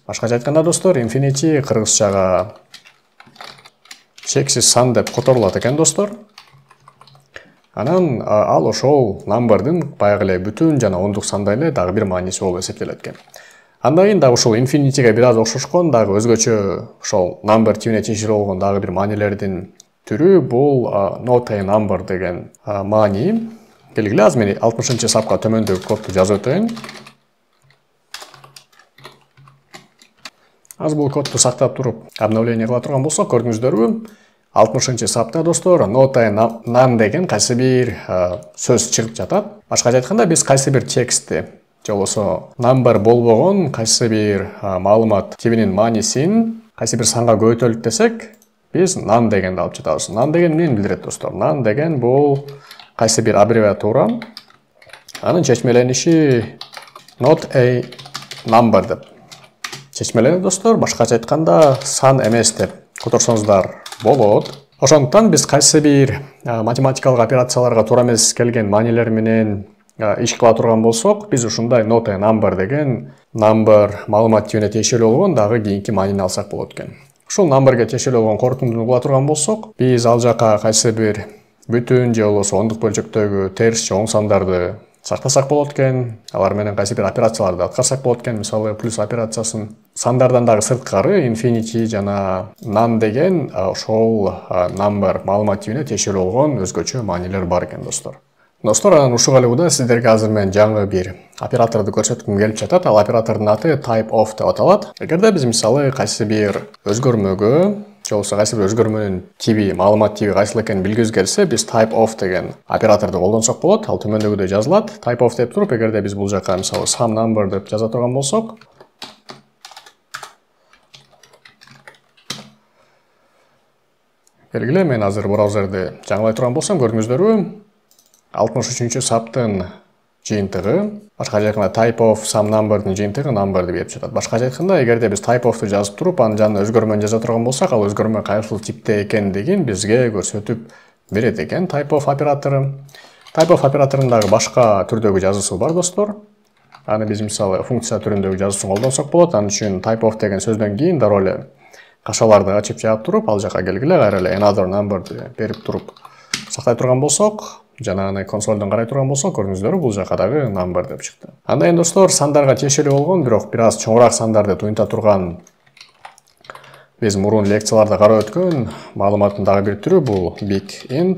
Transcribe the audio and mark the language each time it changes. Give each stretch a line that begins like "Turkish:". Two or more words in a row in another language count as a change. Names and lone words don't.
Kyrgyz: Башкача айтканда достор, infinity кыргызчага чексиз сан деп которулат экен достор. Анан ал ошол number'дын баягы эле бүтүн жана ондук сандай эле дагы бир мааниси болуп эсептелет экен. Андан кийин дагы ушул infinity'ге бир аз окшошкон дагы өзгөчө ошол number тибине тиешелүү болгон дагы бир маанилердин түрү бул
English: not a number
Kyrgyz: деген маани. Келгиле, азыр мен 60-сапка төмөндөгү кодду жазып өтөйүн. Азыр бул кодду сактап туруп обновление кыла турган болсок, көрдүңүздөрбү? 60-сапта достор
English: not a none
Kyrgyz: деген кайсы бир сөз чыгып жатат. Башкача айтканда, биз кайсы бир текстти же болбосо number болбогон кайсы бир маалымат тибинин маанисин кайсы бир санга көбөйтөлүк десек, биз none дегенди алып жатабыз. None деген эмнени билдирет достор? None деген бул кайсы бир аббревиатура. Анын чечмелениши
English: not a number
Kyrgyz: деп чечмеленет достор. Башкача айтканда, сан эмес деп которсоңуздар болот. Ошондуктан биз кайсы бир математикалык операцияларга туура эмес келген маанилер менен иш кыла турган болсок, биз ушундай
English: not a number
Kyrgyz: деген number маалымат тибине тиешелүү болгон дагы кийинки маанини алсак болот экен. Ушул numberге тиешелүү болгон корутундуну кыла турган болсок, биз ал жака кайсы бир бүтүн же болбосо ондук бөлчөктөгү терс же оң сандарды сактасак болот экен. Алар менен кайсы бир операцияларды аткарсак болот экен. Мисалы плюс операциясын. Сандардан дагы сырткары infinity жана none деген ошол number маалымат тибине тиешелүү болгон өзгөчө маанилер бар экен достор. Достор, анан ушул алууда сиздерге азыр мен жаңы бир операторду көрсөткүм келип жатат. Ал оператордун аты
English: type of
Kyrgyz: деп аталат. Эгерде биз мисалы кайсы бир өзгөрмөгө же болбосо кайсы бир өзгөрмөнүн тиби, маалымат тиби кайсыл экенин билгибиз келсе, биз
English: type of
Kyrgyz: деген операторду колдонсок болот. Ал төмөндөгүдөй жазылат.
English: Type of
Kyrgyz: деп туруп, эгерде биз бул жака мисалы
English: some number
Kyrgyz: деп жаза турган болсок, келгиле, мен азыр браузерди жаңылай турган болсом, көрдүңүздөрбү? 63-саптын жыйынтыгы, башкача айтканда
English: type of some number'дын
Kyrgyz: жыйынтыгы number деп берип жатат. Башкача айтканда, эгерде биз type of'ту жазып туруп, анын жанына өзгөрмөнү жаза турган болсак, ал өзгөрмө кайсыл типте экендигин бизге көрсөтүп берет экен
English: type of
Kyrgyz: оператору.
English: Type of
Kyrgyz: операторундагы башка түрдөгү жазуусу бар достор. Аны биз мисалы функция түрүндөгү жазуусун колдонсок болот. Анын үчүн
English: type of
Kyrgyz: деген сөздөн кийин дароо эле кашаларды ачып жаап туруп, ал жака келгиле, кайра эле
English: another number'ды
Kyrgyz: берип туруп сактай турган болсок, жана аны консолдон карай турган болсок, көрдүңүздөрбү, бул жака дагы number деп чыкты. Андан кийин достор, сандарга тиешелүү болгон, бирок бир аз чоңураак сандарды туюнта турган биз мурун лекцияларда карап өткөн маалыматтын дагы бир түрү бул
English: big int.